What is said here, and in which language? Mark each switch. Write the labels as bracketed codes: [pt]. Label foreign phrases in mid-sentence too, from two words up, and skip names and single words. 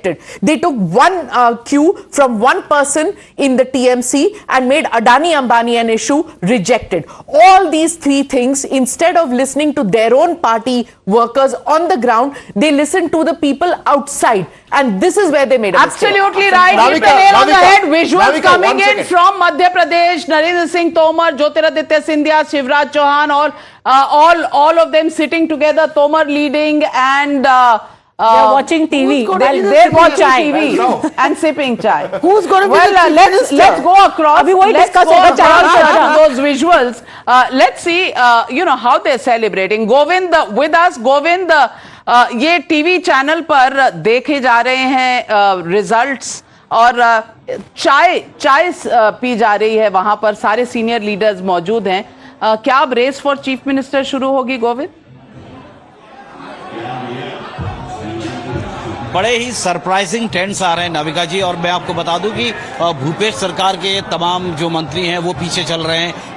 [en] They took one cue from one person in the TMC policy and made Adani Ambani an issue, rejected. All these three things, instead of listening to their own party workers on the ground, they listened to the people outside. And this is where they made a mistake. Absolutely right. Hit the nail on the head. Visuals coming in from Madhya Pradesh, Narendra Singh Tomar, Jyotiraditya Scindia, Shivraj Chouhan, all of them sitting together, Tomar leading and they're watching TV. They're watching TV and sipping chai. Who's going to be the let's go across. Let's go those visuals. Let's see, how they're celebrating. Govind with us. [hi] Govind, ये [en] TV channel [hi] पर देखे जा रहे हैं रिजल्ट्स और चाय पी जा रही है वहां पर सारे [en] senior leaders [hi] मौजूद हैं. क्या अब [en] race for chief minister [hi] शुरू होगी गोविंद? बड़े ही [en] surprising trends [hi] आ रहे हैं नाविका जी, और मैं आपको बता दूं कि भूपेश सरकार के तमाम जो मंत्री हैं वो पीछे चल रहे हैं.